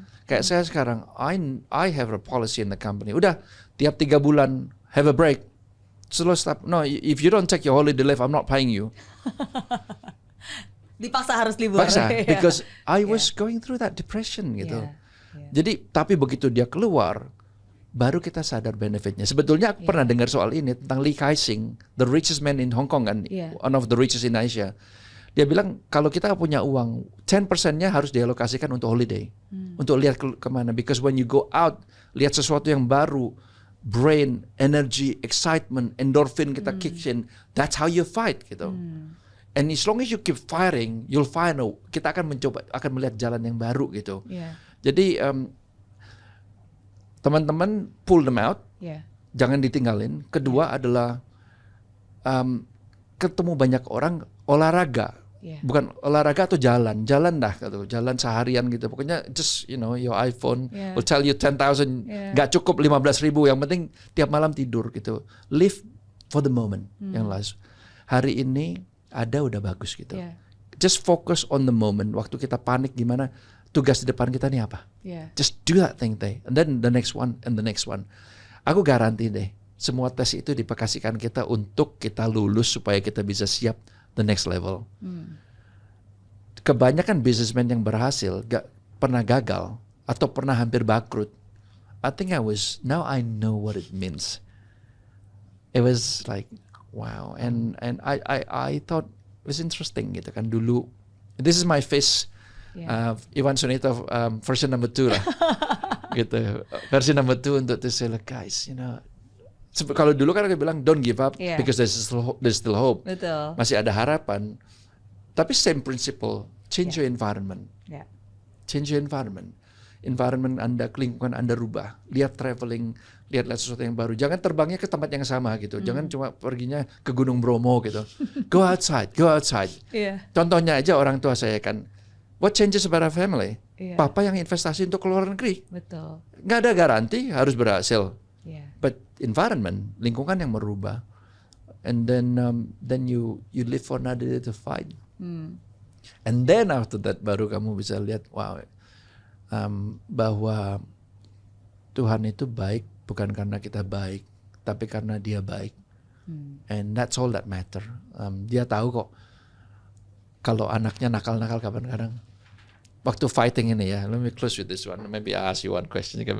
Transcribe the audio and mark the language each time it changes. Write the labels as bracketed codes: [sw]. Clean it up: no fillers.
[id] Kayak saya sekarang, [en] I have a policy in the company. [id] Udah tiap 3 bulan [en] have a break. Slow stop. No, if you don't take your holiday leave, I'm not paying you. [id] Dipaksa harus libur. [en] Paksa, because I was going through that depression gitu. [id] Jadi tapi begitu dia keluar, baru kita sadar benefitnya. Sebetulnya aku pernah dengar soal ini tentang Lee Kai-sing, [en] the richest man in Hong Kong [id] kan, [en] one of the richest in Asia. [id] Dia bilang kalau kita punya uang, 10%-nya harus dialokasikan untuk holiday, untuk lihat kemana. [en] Because when you go out, [id] lihat sesuatu yang baru, [en] brain, energy, excitement, endorphin kita kicks in. That's how you fight gitu. And as long as you keep firing, you'll find [id] kita akan melihat jalan yang baru [en] gitu. [id] Jadi teman-teman [en] pull them out, [id] jangan ditinggalin. Kedua adalah ketemu banyak orang, olahraga, bukan olahraga atau jalan dah gitu, jalan seharian gitu. [en] Pokoknya just your iPhone will tell you 10,000, [id] nggak cukup [en] 15,000. [id] Yang penting tiap malam tidur gitu. [en] Live for the moment [id] yang last. Hari ini ada udah bagus gitu. [en] Just focus on the moment. [id] Waktu kita panik gimana? Tugas di depan kita nih apa? [en] Just do that thing deh. And then the next one and the next one. [id] Aku garanti deh, semua tes itu dipakasikan kita untuk kita lulus supaya kita bisa siap [en] the next level. [id] Kebanyakan businessman yang berhasil gak pernah gagal atau pernah hampir bangkrut. [en] I think now I know what it means. It was like wow, and I thought it was interesting gitu kan dulu. This is my face. Iwan Sunito version number 2 lah. Gitu. Versi number 2 untuk to say like guys, [id] kalau dulu kan aku bilang [en] don't give up because there's still hope. [id] Betul. Masih ada harapan. [en] Tapi same principle, change your environment. Change your environment. [id] Environment Anda, lingkungan Anda rubah. Lihat traveling, lihat sesuatu yang baru. Jangan terbangnya ke tempat yang sama gitu. Jangan cuma perginya ke Gunung Bromo gitu. [en] Go outside. [id] Contohnya aja orang tua saya kan, [en] what changes about our family? [id] Papa yang investasi untuk keluar negeri. Betul. Nggak ada garanti harus berhasil. [en] But environment, [id] lingkungan yang merubah. [en] And then you live for another day to fight. And then after that [id] baru kamu bisa lihat wow, bahwa Tuhan itu baik bukan karena kita baik, tapi karena Dia baik. [en] And that's all that matter. [id] Dia tahu kok kalau anaknya nakal-nakal kadang-kadang. Waktu fighting ini ya, [en] let me close with this one. Maybe I ask you one question.